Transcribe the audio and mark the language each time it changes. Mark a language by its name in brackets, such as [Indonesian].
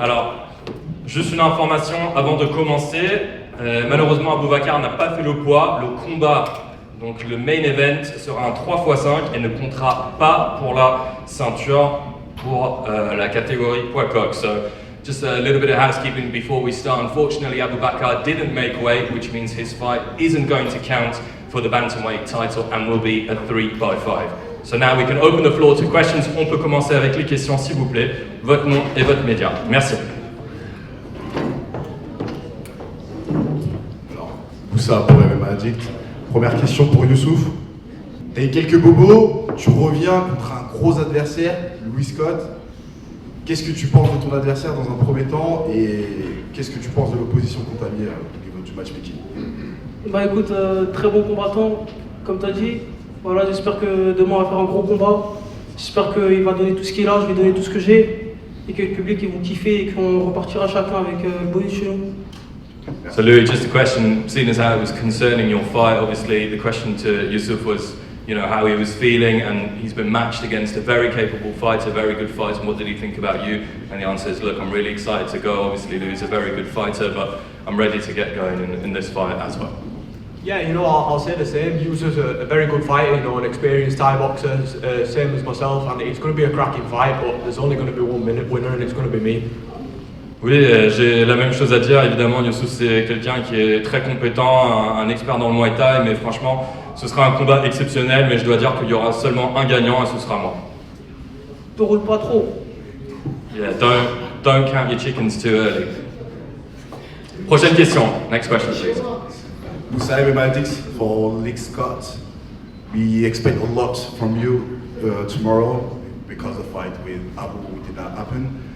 [French] Alors, juste une information avant de commencer, malheureusement Abubakar n'a pas fait le poids, le combat, donc le main event sera un 3x5 et ne comptera pas pour la ceinture pour la catégorie poids coq. [English] So just a little bit of housekeeping before we start. Unfortunately Abubakar didn't make weight, which means his fight isn't going to count for the bantamweight title and will be a 3x5. So now we can open the floor to questions. [French] On peut commencer avec les questions s'il vous plaît, votre nom et votre média. Merci. Ça pour MMA Addict. Première question pour Youssouf. T'as eu quelques bobos, tu reviens contre un gros adversaire, Louis Scott. Qu'est-ce que tu penses de ton adversaire dans un premier temps et qu'est-ce que tu penses de l'opposition qu'on t'a mis au niveau du matchmaking? Bah écoute, très bon combattant, comme tu as dit. Voilà, j'espère que demain on va faire un gros combat. J'espère qu'il va donner tout ce qu'il a, je vais donner tout ce que j'ai. Et que le public ils vont kiffer et qu'on repartira chacun avec bonus chez nous. [English] So Louis, just a question, seeing as how it was concerning your fight, obviously the question to Yusuf was, you know, how he was feeling, and he's been matched against a very capable fighter, very good fighter, and what did he think about you? And the answer is, look, I'm really excited to go. Obviously Louis is a very good fighter, but I'm ready to get going in this fight as well. Yeah, you know, I'll say the same. Yusuf's a very good fighter, you know, an experienced Thai boxer, same as myself, and it's going to be a cracking fight, but there's only going to be 1 minute winner, and it's going to be me. [French] Oui, j'ai la même chose à dire. Évidemment, Youssouf, c'est quelqu'un qui est très compétent, un expert dans le Muay Thai, mais franchement, ce sera un combat exceptionnel, mais je dois dire qu'il y aura seulement un gagnant et ce sera moi. Te roule pas trop. [English] Yeah, don't count your chickens too early. [French] Prochaine question. [English] Next question, please. Moussa Madix for Lick Scott. We expect a lot from you tomorrow because the fight with Abu did not happen.